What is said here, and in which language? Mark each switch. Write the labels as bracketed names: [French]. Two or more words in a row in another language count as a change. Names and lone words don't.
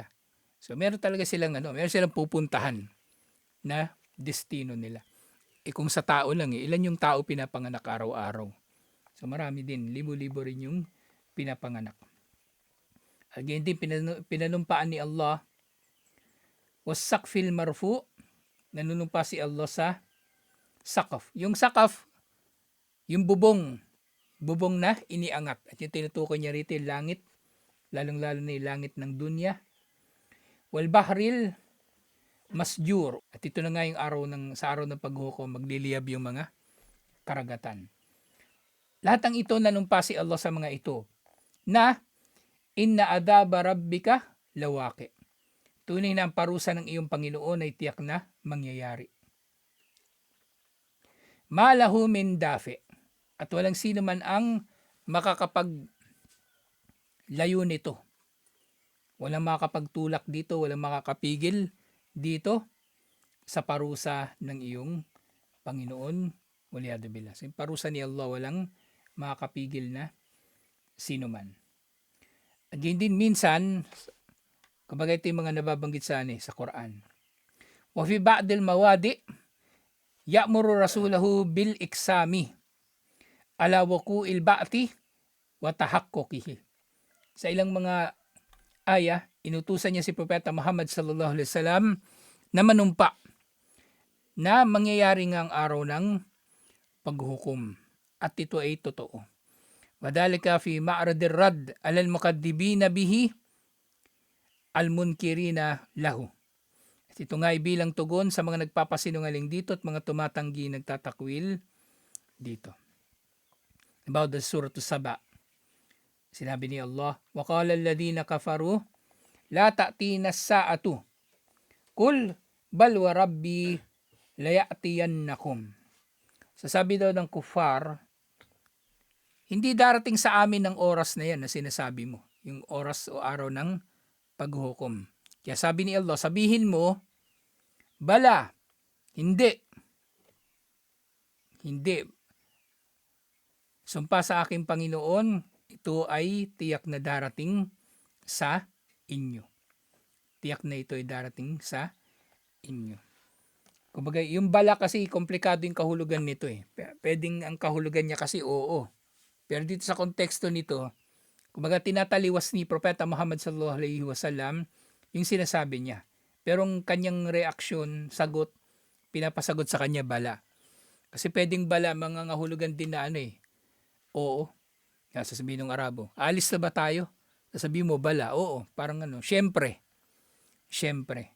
[Filipino] So meron talaga silang meron silang pupuntahan na destino nila. Kung sa tao lang ilan yung tao pinapanganak araw-araw? So marami din, libo-libo rin yung pinapanganak. Again din pinanumpaan ni Allah [Arabic] والسقف المرفوع, [Filipino] nanunumpa si Allah sa sakaf. Yung sakaf, yung bubong na iniangat. At yung tinutukoy niya rito yung langit, lalong-lalo na yung langit ng dunya. [Arabic] والبحر المسجور. [Filipino] At ito na nga yung sa araw ng paghukom, magliliyab yung mga karagatan. Lahat ng ito nanumpa si Allah sa mga ito na [Arabic] إن عذاب ربك لواقع. [Filipino] Tunay na ang parusa ng iyong Panginoon ay tiyak na mangyayari. [Arabic] ما له من دافع. [Filipino] At walang sino man ang makakapaglayo nito. Walang makakapagtulak dito, walang makakapigil dito sa parusa ng iyong Panginoon. [Arabic] والعياذ بالله. [Filipino] Sa parusa ni Allah, walang makakapigil na sino man. At yun din minsan, kumbaga ito yung mga nababanggit sa Quran. [Arabic] وفي بعض المواضع يأمر رسوله بالإقسام على وقوع البعث وتحققه. [Filipino] Sa ilang mga aya, inutusan niya si Propeta Muhammad [Arabic] صلى الله عليه وسلم [Filipino] na manumpa na mangyayari ng araw ng paghukom. At ito ay totoo. [Arabic] وكذلك في معرض الرد على المكذبين به المنكرين له. [Filipino] At ito nga ay bilang tugon sa mga nagpapasinungaling dito at mga tumatanggi nagtatakwil dito. [English] About the Surah Saba. [Filipino] Sinabi ni Allah, [Arabic] وَقَالَ الَّذِينَ كَفَرُوا لَا تَأْتِينَ السَّاعَةُ قُلْ بَلْ وَرَبِّي لَيَأْتِيَنَّكُمْ. [Filipino] Sasabi daw ng kufar, hindi darating sa amin ang oras na yan na sinasabi mo. Yung oras o araw ng paghukom. Kaya sabi ni Allah, sabihin mo, bala, hindi. Hindi. Sumpa sa aking Panginoon, ito ay tiyak na darating sa inyo. Tiyak na ito ay darating sa inyo. Kumbaga, yung bala kasi, komplikado yung kahulugan nito eh. Pwedeng ang kahulugan niya kasi oo. Pero dito sa konteksto nito, kumbaga tinataliwas ni Propeta Muhammad [Arabic] صلى الله عليه وسلم [Filipino] yung sinasabi niya. Pero ang kanyang reaksyon, sagot, pinapasagot sa kanya bala. Kasi pwedeng bala, mga ngahulugan din na oo. Sasabihin ng Arabo, alis na ba tayo? Sasabihin mo bala, oo. Parang syempre. Syempre.